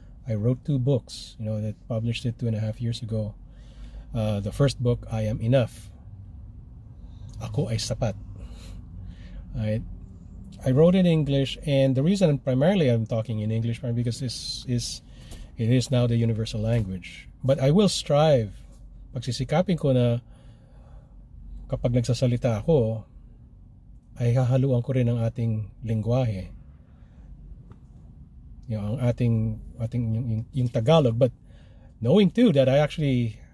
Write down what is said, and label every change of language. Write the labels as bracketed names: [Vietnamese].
[English] I wrote 2 books, that published it 2.5 years ago. The first book, I Am Enough. [Filipino] Ako ay sapat. [English] I wrote in English, and the reason primarily I'm talking in English because it is now the universal language. But I will strive, [Filipino] pagsisikapin ko na kapag nagsasalita ako, ay hahaluan ko rin ang ating lengguwahe. Ang ating yung [English] Tagalog, but knowing too that I actually